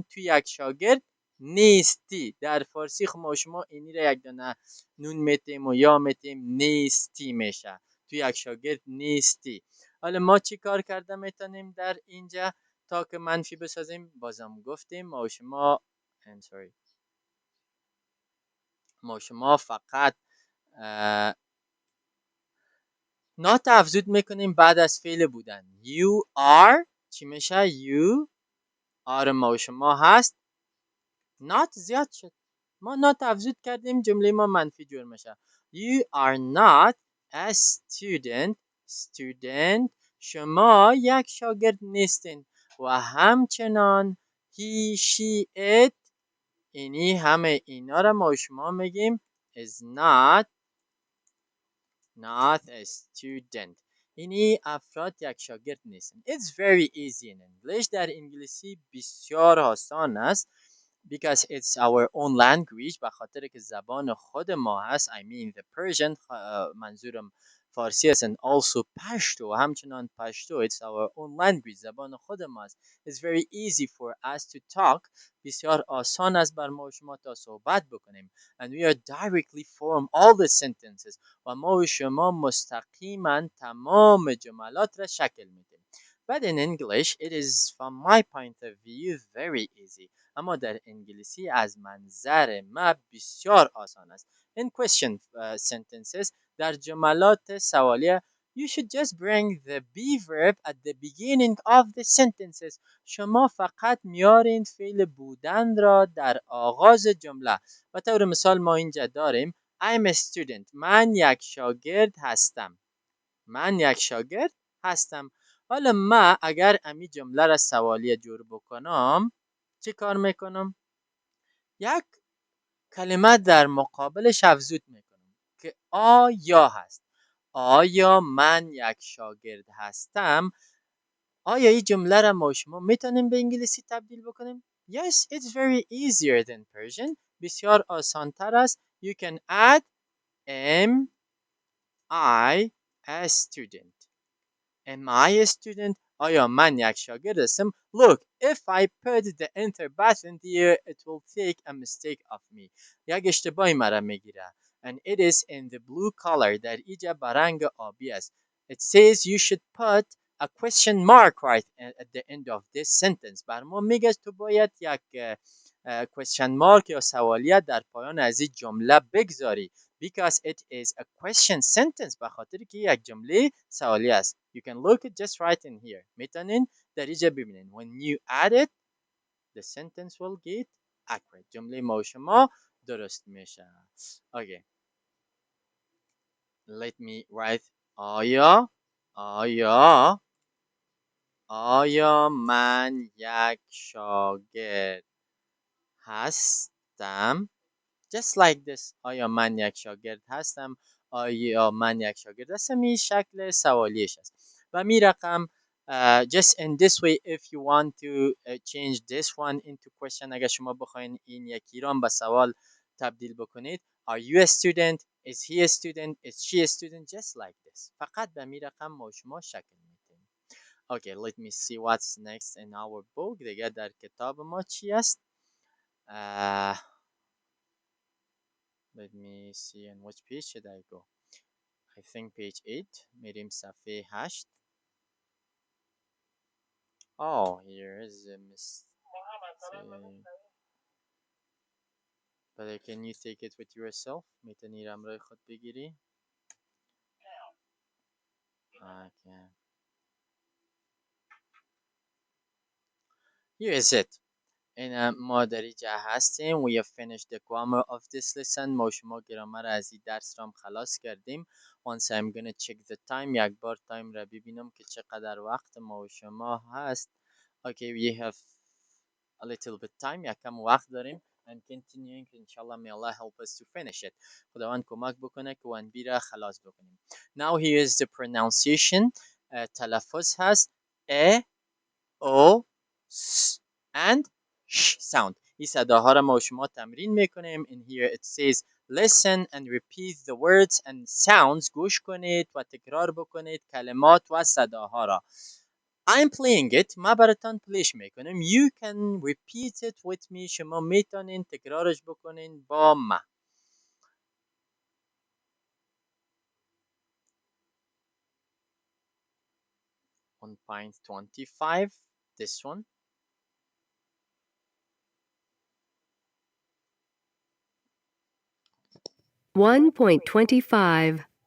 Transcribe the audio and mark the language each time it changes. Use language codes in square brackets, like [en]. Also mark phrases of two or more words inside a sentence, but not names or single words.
[fa] تو یک شاگرد نیستی. در فارسی خب ما و شما اینی را یک دانه نون میتیم و یا میتیم، نیستی میشه. تو یک شاگرد نیستی. حالا ما چی کار کرده میتونیم در اینجا تا که منفی بسازیم؟ بازم گفتیم ما و شما ما شما فقط نات افزود میکنیم بعد از فعل بودن. [en] You are [fa] چی میشه؟ [en] You are [fa] ما شما هست. not زیاد شد. ما نات افزود کردیم جمله ما منفی جور میشه. [en] You are not a student. [fa] Student شما یک شاگرد نیستین. و همچنان [en] he, she, it [fa] اینی همه اینا را ما شما میگیم [en] is not a student. [fa] اینی افراد یک شاگرد نیستن. [en] It's very easy in English. [fa] در انگلیسی بسیار آسان است. [en] Because it's our own language. [fa] به خاطر که زبان خود ما هست. [en] I mean the Persian. [fa] منظورم فارسی است. [en] And also پشتو. همچنان پشتو. It's our own language. [fa] زبان خود ما است. [en] It's very easy for us to talk. [fa] بسیار آسان است بر ما و شما تا صحبت بکنیم. [en] And we are directly form all the sentences. [fa] و ما و شما مستقیما تمام جملات را شکل میدیم. [en] But in English, it is from my point of view very easy. [fa] اما در انگلیسی از منظر ما بسیار آسان است. [en] In question sentences, [fa] در جملات سوالیه [en] you should just bring the be verb at the beginning of the sentences. [fa] شما فقط میارین فعل بودن را در آغاز جمله. و طور مثال ما اینجا داریم [en] I'm a student. [fa] من یک شاگرد هستم. من یک شاگرد هستم. حالا ما اگر امی جمله را سوالیه جور بکنم چی کار میکنم؟ یک کلمه در مقابلش افزود میکنم که آیا هست. آیا من یک شاگرد هستم؟ آیا این جمله را ما شما میتونیم به انگلیسی تبدیل بکنیم؟ [en] Yes, it's very easier than Persian. [fa] بسیار آسان تر است. [en] You can add am I a student. Am I a student? [fa] آیا من یک شاگرد هستم؟ [en] Look, if I put the enter button here, it will take a mistake of me. [fa] یک اشتباهی مرا میگیره. [en] And it is in the blue color. [fa] در اینجا برنگ آبی است. [en] It says you should put a question mark right at the end of this sentence. [fa] بر ما میگه تو باید یک [en] question mark [fa] یا سوالیه در پایان از این جمله بگذاری. [en] Because it is a question sentence. [fa] به خاطر که یک جمله سوالی است. [en] You can look it just right in here. [fa] میتونین در اینجا ببینین. [en] When you add it, the sentence will get accurate. [fa] جمله ما و شما درست میشه. [en] Okay. Let me write. [fa] آیا من یک شاگرد هستم؟ [en] Just like this. [fa] آیا من یک شاگرد هستم؟ آیا من یک شاگرد هستم؟ این شکل سوالیش است. و می رقم [en] just in this way if you want to change this one into question. [fa] اگر شما بخواین این یکی را به سوال تبدیل بکنید. [en] Are you a student? Is he a student? Is she a student? Just like this. [fa] فقط به می رقم ما شما شکل میدیم. [en] Okay, let me see what's next in our book. [fa] دیگه در کتاب ما چی است؟ [en] Let me see on which page should I go. I think page 8. [fa] میریم صفحه 8. [en] Oh, here is a mistake. But can you take it with yourself? [fa] میتونی همراه خود بگیری؟ Okay. [en] Here is it. [fa] این ما در اینجا هستیم. [en] We have finished the grammar of this lesson. [fa] ما شما گرامر از این درس را خلاص کردیم. [en] Once I'm gonna check the time. [fa] یک بار تایم را ببینم که چقدر وقت ما و شما هست. [en] Okay, we have a little bit time. [fa] یکم وقت داریم. [en] And continuing, inshallah, may Allah help us to finish it. [fa] خداوند کمک بکنه که ونبی را خلاص بکنیم. [en] Now here is the pronunciation. [fa] تلفظ هست [en] A, O, S, and sh sound. [fa] این صداها را ما شما تمرین میکنیم. [en] In here it says Listen and repeat the words and sounds. [fa] گوش کنید و تکرار بکنید کلمات و صداها را. [en] I'm playing it. [fa] ما براتان پلیش میکنم. [en] You can repeat it with me. [fa] شما میتونین تکرارش بکنین با ما. [en] 1.25. This one. 1.25.